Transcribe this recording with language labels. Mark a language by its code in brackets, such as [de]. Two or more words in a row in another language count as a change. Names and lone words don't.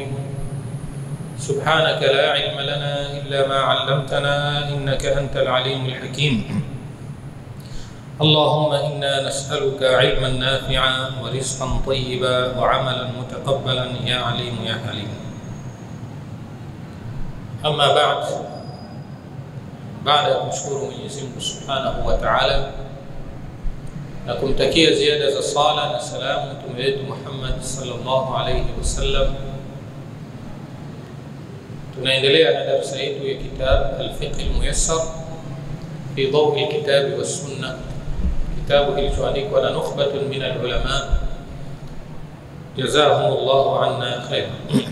[ar] سبحانك لا علم لنا إلا ما علمتنا إنك أنت العليم الحكيم. اللهم إنا نسألك علما نافعا ورزقا طيبا وعملا متقبلا يا عليم يا حليم. أما بعد [sw] kumshukuru Mwenyezi Mungu [ar] سبحانه وتعالى [sw] na kumtakia ziada za sala na salamu mtume wetu Muhammad [ar] صلى الله عليه وسلم, [sw] tunaendelea na darasa yetu ya kitab al-Fiqh al-Muyassar fi dawi al-kitab wa sunnah, kitabu kilichoandikwa na [ar] نخبة من العلماء جزاهم الله عنا خيرا.